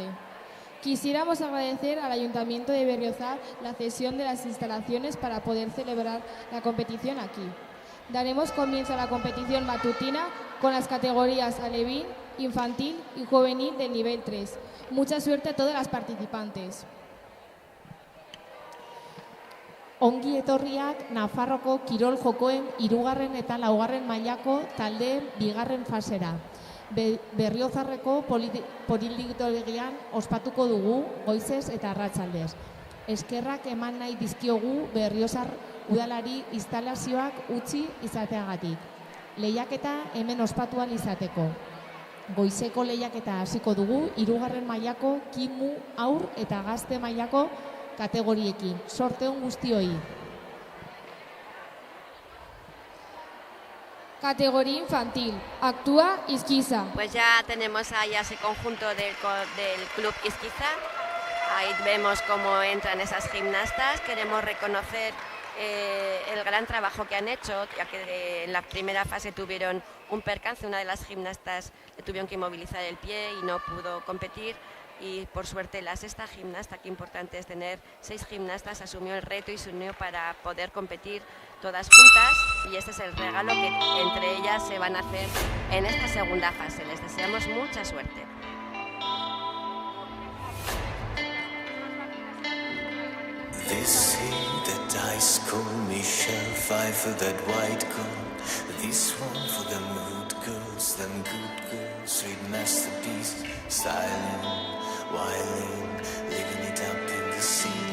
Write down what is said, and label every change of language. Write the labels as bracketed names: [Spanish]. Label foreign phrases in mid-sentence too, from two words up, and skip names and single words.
[Spanish] Quisiéramos agradecer al Ayuntamiento de Berriozar la cesión de las instalaciones para poder celebrar la competición aquí. Daremos comienzo a la competición matutina con las categorías alevín, infantil y juvenil del nivel 3. Mucha suerte a todas las participantes. [Basque] Ongi etorriak Nafarroko kirol jokoen 3. eta 4. mailako taldeen 2. fasera. Berriozarreko politeknikoan ospatuko dugu goizez eta arratsaldez. Eskerrak eman nahi dizkiogu Berriozar udalari instalazioak utzi izateagatik. Lehiaketa hemen ospatu ahal izateko. Goizeko lehiaketa hasiko dugu 3. mailako kimu haur eta gazte mailako kategoriekin. Sorte on guztioi. [Spanish] Categoría infantil. Actúa Izquiza. Pues ya tenemos ahí a ese conjunto del club Izquiza. Ahí vemos cómo entran esas gimnastas. Queremos reconocer el gran trabajo que han hecho, ya que en la primera fase tuvieron un percance. Una de las gimnastas tuvieron que inmovilizar el pie y no pudo competir. Y por suerte la sexta gimnasta, qué importante es tener 6 gimnastas, asumió el reto y se unió para poder competir todas juntas, y este es el regalo que entre ellas se van a hacer en esta segunda fase. Les deseamos mucha suerte. [English] This here that dice call Michelle, 5 for that white girl. This one for them good girls, them good girls. Read masterpiece, styling, wilding, living it up in the sea.